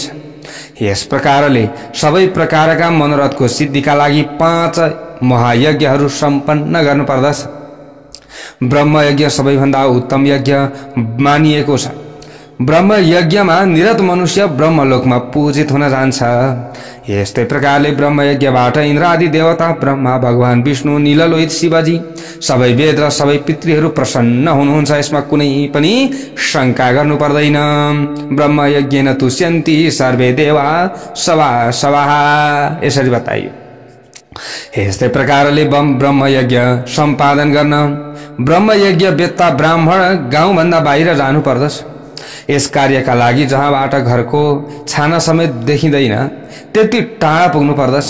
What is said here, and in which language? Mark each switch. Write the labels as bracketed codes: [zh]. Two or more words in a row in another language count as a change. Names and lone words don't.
[ne] यस प्रकारले सबै प्रकारका मनोरथको सिद्धिका लागि 5 महायज्ञहरू सम्पन्न गर्नुपर्दछ। ब्रह्म यज्ञ सबैभन्दा उत्तम यज्ञ मानिएको छ। ब्रह्म यज्ञमा निरत मनुष्य ब्रह्मलोकमा पूजित हुन जान्छ। यस्तै प्रकारले ब्रह्म यज्ञबाट इन्द्र आदि देवता, ब्रह्मा, भगवान विष्णु, नीललोहित शिवजी, सबै वेद र सबै पितृहरू प्रसन्न हुनुहुन्छ। यसमा कुनै पनि शंका गर्नु पर्दैन। [sa] ब्रह्म यज्ञेन तुष्यन्ति सर्वे देवा सवा सवाः, [ne] यसरी बताइयो। यस्तै प्रकारले ब्रह्म यज्ञ सम्पादन गर्न ब्रह्म यज्ञ वेत्ता ब्राह्मण गाउँभन्दा बाहिर जानु पर्दछ। यस कार्यका लागि जहाँबाट घरको छाना समेत देखिँदैन त्यति टाढा पुग्नु पर्दछ।